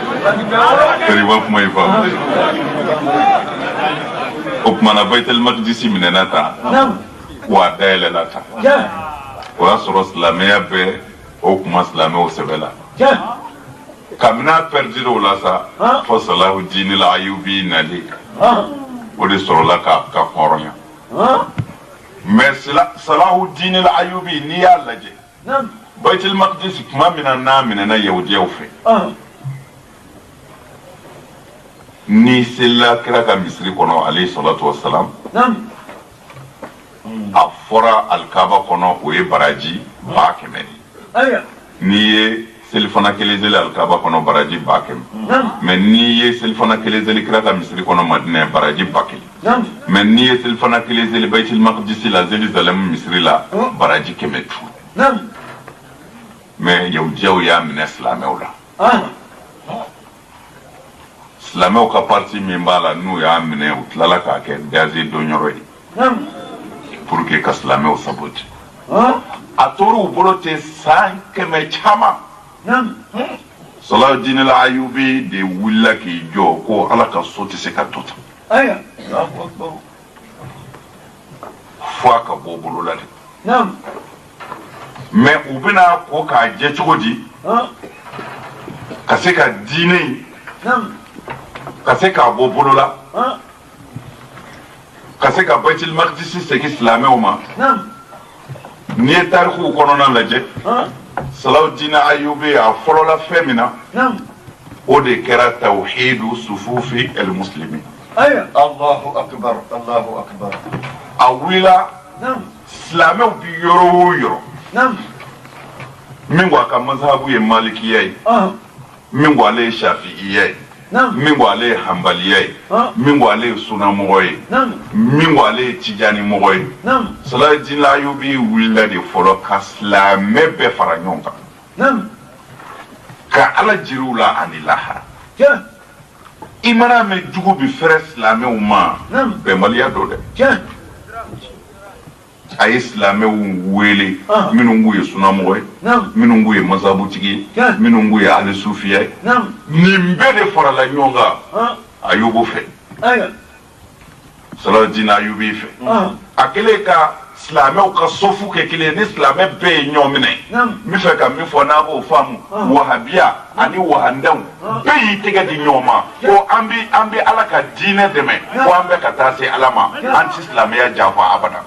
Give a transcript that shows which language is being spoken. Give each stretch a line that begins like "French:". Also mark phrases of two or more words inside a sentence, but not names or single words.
Bambara: Kariba kuma ifa. O kuma na Baitul Maqdis minɛna ta. Wa dayɛlɛla ta. O y'a sɔrɔ silamɛya bɛɛ o kuma silamɛw sɛbɛ la. Kabini perdre o la sa fo Salahuddin al-Ayyubi nali. O de sɔrɔla ka hɔrɔnya. Mais Salahuddin al-Ayyubi n'i y'a lajɛ. Baitul Maqdis kuma mina n'a minɛna Yahudiyaw fɛ. Ni selila kira ka misiri kɔnɔ alayhi salatu wassalam. A fɔra Alikaba kɔnɔ o ye baraji 100,000 de. N'i ye selifana kelen seli Alikaba kɔnɔ baraji 100,000. Mais n'i ye selifana kelen seli kira ka misiri kɔnɔ Madina baraji 1,000. Mais n'i ye selifana kelen seli Baitul Maqdis la Jérusalem misiri la baraji 100. Mais Yahudiyaw y'a minɛ silamɛw la. Silamɛw ka parti min b'a la n'u y'a minɛ u tilala k'a kɛ gaze dɔnyɔrɔ ye.
French: Pour que
Bambara: ka silamɛw sabote. A tor'u bolo ten san 100 caman. Salahuddin al-Ayyubi de wulila k'i jɔ ko Ala ka so tɛ se ka to tan. Fo a ka bɔ bolo la de. Mais u bɛna ko k'a jɛ cogo di? Ka se ka diinɛ ka se k'a bɔ bolo la. Ka se ka Baitul Maqdis segin silamɛw ma. N'i ye tarikuw kɔnɔna lajɛ Salahuddin al-Ayyubi a fɔlɔla fɛn min na o de kɛra
Arabic: توحيد صفوف المسلمين. الله أكبر، الله أكبر.
Bambara: A wulila silamɛw bi yɔrɔ o yɔrɔ min ko a ka mazhabu ye malikiya ye, min ko ale ye shafi'iya ye, min ko ale ye hanbaliya ye, min ko ale ye sunamɔgɔ ye, min ko ale ye tijani mɔgɔ ye. Salahuddin al-Ayyubi wulila de fɔlɔ ka silamɛ bɛɛ fara ɲɔgɔn kan ka Ala jiriw la ani lahara. I mana mɛn jugu bi fɛrɛ silamɛw ma bɛnbaliya don dɛ. A ye silamɛw wele minnu k'u ye sunamɔgɔ ye, minnu k'u ye mazhabutigi ye, minnu k'u ye ahlu sufiya ye. Nin bɛɛ de farala ɲɔgɔn kan Ayubu fɛ, Salahuddin al-Ayyubi fɛ. A kɛlen ka silamɛw ka sofu kɛ kelen ni silamɛ bɛɛ ye ɲɔgɔn minɛ. N bɛ fɛ ka min fɔ n'a b'o faamu, wahabiya ani wahandenw bɛɛ y'i tɛgɛ di ɲɔgɔn ma ko an bɛ Ala ka diinɛ dɛmɛ ko an bɛ ka taa se Ala ma, an tɛ silamɛya janfa abada.